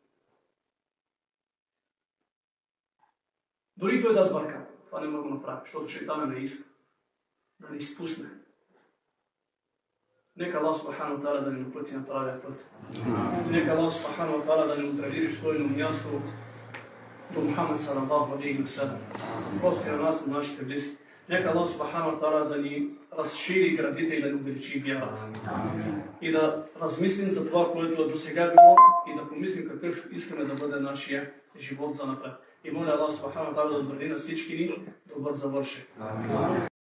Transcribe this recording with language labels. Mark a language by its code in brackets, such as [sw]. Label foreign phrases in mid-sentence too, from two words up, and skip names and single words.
[bg] Дори той да сбърка, това не мога да направя, защото шейтана не иска. Да не изпусне. Нека [ar] الله سبحانه وتعالى [bg] да ни напъти на правия път. Нека [ar] الله سبحانه وتعالى [bg] да ни отредили в своето място до Мухаммад [ar] صلى الله عليه وسلم. [bg] Просто на нас, на нашите близки. Нека [ar] الله سبحانه وتعالى [bg] да ни разшири градите и да ни увеличи вярата. И да размислим за това, което до сега било и да помислим какъв искаме да бъде нашия живот за напред. И моля [ar] الله سبحانه وتعالى [bg] да отбрави на всички ни добър завършек.